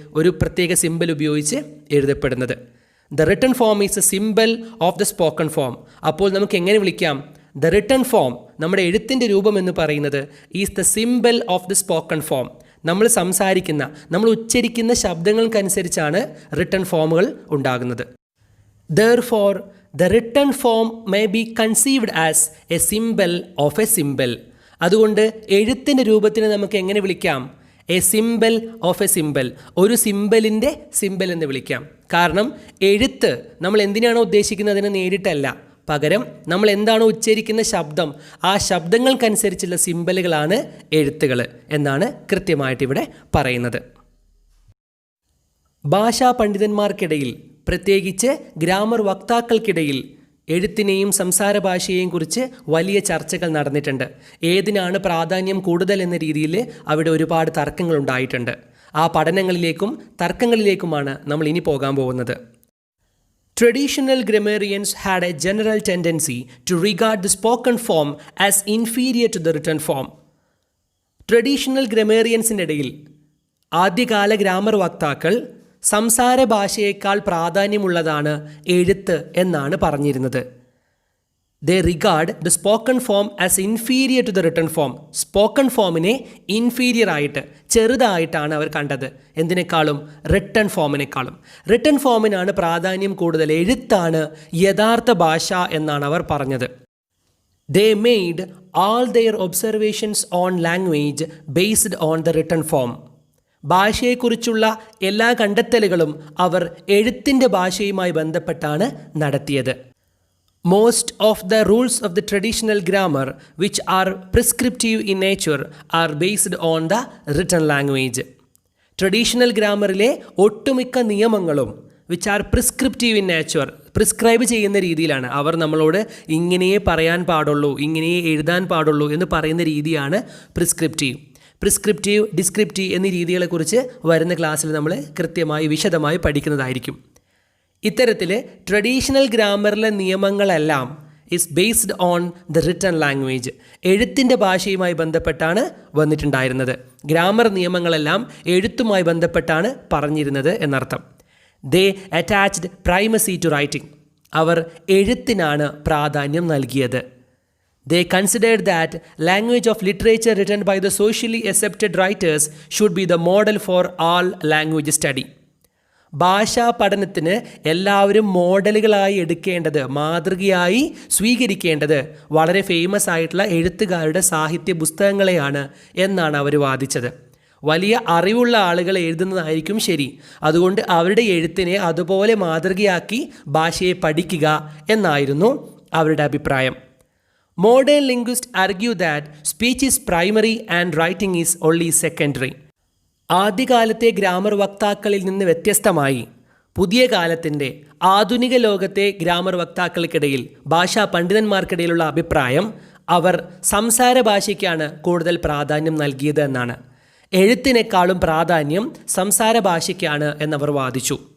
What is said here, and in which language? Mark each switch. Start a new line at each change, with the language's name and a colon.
Malayalam: ഒരു പ്രത്യേക സിംബൽ ഉപയോഗിച്ച് എഴുതപ്പെടുന്നത്.
English: The written form is a symbol of the spoken form.
Malayalam: അപ്പോൾ നമുക്ക് എങ്ങനെ വിളിക്കാം?
English: the written form,
Malayalam: നമ്മുടെ എഴുത്തിൻ്റെ രൂപം എന്ന് പറയുന്നത്,
English: Is the symbol of the spoken form.
Malayalam: നമ്മൾ സംസാരിക്കുന്ന, നമ്മൾ ഉച്ചരിക്കുന്ന ശബ്ദങ്ങൾക്കനുസരിച്ചാണ് റിട്ടൺ ഫോമുകൾ ഉണ്ടാകുന്നത്.
English: Therefore, the written form may be conceived as a symbol of a symbol.
Malayalam: അതുകൊണ്ട് എഴുത്തിൻ്റെ രൂപത്തിന് നമുക്ക് എങ്ങനെ വിളിക്കാം?
English: a symbol of a symbol,
Malayalam: ഒരു സിംബലിൻ്റെ സിംബൽ എന്ന് വിളിക്കാം. കാരണം എഴുത്ത് നമ്മൾ എന്തിനാണോ ഉദ്ദേശിക്കുന്നതിന് നേരിട്ടല്ല, പകരം നമ്മൾ എന്താണോ ഉച്ചരിക്കുന്ന ശബ്ദം, ആ ശബ്ദങ്ങൾക്കനുസരിച്ചുള്ള സിംബലുകളാണ് എഴുത്തുകൾ എന്നാണ് കൃത്യമായിട്ട് ഇവിടെ പറയുന്നത്. ഭാഷാ പണ്ഡിതന്മാർക്കിടയിൽ, പ്രത്യേകിച്ച് ഗ്രാമർ വക്താക്കൾക്കിടയിൽ എഴുത്തിനെയും സംസാര ഭാഷയെയും കുറിച്ച് വലിയ ചർച്ചകൾ നടന്നിട്ടുണ്ട്. ഏതിനാണ് പ്രാധാന്യം കൂടുതൽ എന്ന രീതിയിൽ അവിടെ ഒരുപാട് തർക്കങ്ങൾ ഉണ്ടായിട്ടുണ്ട്. ആ പഠനങ്ങളിലേക്കും തർക്കങ്ങളിലേക്കുമാണ് നമ്മൾ ഇനി പോകാൻ പോകുന്നത്.
English: Traditional grammarians had a general tendency to regard the spoken form as inferior to the written form.
Malayalam: Traditional ഗ്രമേറിയൻസിൻ്റെ ഇടയിൽ ആദ്യകാല ഗ്രാമർ വക്താക്കൾ സംസാര ഭാഷയേക്കാൾ പ്രാധാന്യമുള്ളതാണ് എഴുത്ത് എന്നാണ് പറഞ്ഞിരുന്നത്.
English: They regard the spoken form as inferior to the written form.
Malayalam: Spoken ഫോമിനെ inferior ആയിട്ട് ചെറുതായിട്ടാണ് അവർ കണ്ടത്. എന്തിനേക്കാളും? റിട്ടൺ ഫോമിനേക്കാളും. റിട്ടൺ ഫോമിനാണ് പ്രാധാന്യം കൂടുതൽ, എഴുത്താണ് യഥാർത്ഥ ഭാഷ എന്നാണ് അവർ പറഞ്ഞത്.
English: They made all their observations on language based on the written form.
Malayalam: ഭാഷയെക്കുറിച്ചുള്ള എല്ലാ കണ്ടെത്തലുകളും അവർ എഴുത്തിൻ്റെ ഭാഷയുമായി ബന്ധപ്പെട്ടാണ് നടത്തിയത്.
English: Most of the rules of the traditional grammar, which are prescriptive in nature, are based on the written language.
Malayalam: Traditional ഗ്രാമറിലെ ഒട്ടുമിക്ക നിയമങ്ങളും
English: which are prescriptive in nature,
Malayalam: prescribe ചെയ്യുന്ന രീതിയിലാണ്. അവർ നമ്മളോട് ഇങ്ങനെയേ പറയാൻ പാടുള്ളൂ, ഇങ്ങനെയേ എഴുതാൻ പാടുള്ളൂ എന്ന് പറയുന്ന രീതിയാണ് പ്രിസ്ക്രിപ്റ്റീവ്. പ്രിസ്ക്രിപ്റ്റീവ്, ഡിസ്ക്രിപ്റ്റീവ് എന്നീ രീതികളെക്കുറിച്ച് വരുന്ന ക്ലാസ്സിൽ നമ്മൾ കൃത്യമായി വിശദമായി പഠിക്കുന്നതായിരിക്കും. ഇത്തരത്തിൽ traditional ഗ്രാമറിലെ നിയമങ്ങളെല്ലാം
English: is based on the written language,
Malayalam: എഴുത്തിൻ്റെ ഭാഷയുമായി ബന്ധപ്പെട്ടാണ് വന്നിട്ടുണ്ടായിരുന്നത്. ഗ്രാമർ നിയമങ്ങളെല്ലാം എഴുത്തുമായി ബന്ധപ്പെട്ടാണ് പറഞ്ഞിരുന്നത് എന്നർത്ഥം.
English: they attached primacy to writing,
Malayalam: അവർ എഴുത്തിനാണ് പ്രാധാന്യം നൽകിയത്.
English: They considered that language of literature written by the socially accepted writers should be the model for all language study.
Malayalam: ഭാഷാ പഠനത്തിന് എല്ലാവരും മോഡലുകളായി എടുക്കേണ്ടത്, മാതൃകയായി സ്വീകരിക്കേണ്ടത് വളരെ ഫേമസ് ആയിട്ടുള്ള എഴുത്തുകാരുടെ സാഹിത്യ പുസ്തകങ്ങളെയാണ് എന്നാണ് അവർ വാദിച്ചത്. വലിയ അറിവുള്ള ആളുകൾ എഴുതുന്നതായിരിക്കും ശരി, അതുകൊണ്ട് അവരുടെ എഴുത്തിനെ അതുപോലെ മാതൃകയാക്കി ഭാഷയെ പഠിക്കുക എന്നായിരുന്നു അവരുടെ അഭിപ്രായം.
English: Modern linguists argue that speech is primary and writing is only secondary.
Malayalam: ആദ്യകാലത്തെ grammar വക്താക്കളിൽ നിന്ന് വ്യത്യസ്തമായി പുതിയ കാലത്തിൻ്റെ ആധുനിക ലോകത്തെ ഗ്രാമർ വക്താക്കൾക്കിടയിൽ, ഭാഷാ പണ്ഡിതന്മാർക്കിടയിലുള്ള അഭിപ്രായം അവർ സംസാര ഭാഷയ്ക്കാണ് കൂടുതൽ പ്രാധാന്യം നൽകിയത് എന്നാണ്. എഴുത്തിനേക്കാളും പ്രാധാന്യം സംസാര ഭാഷയ്ക്കാണ് എന്നവർ വാദിച്ചു.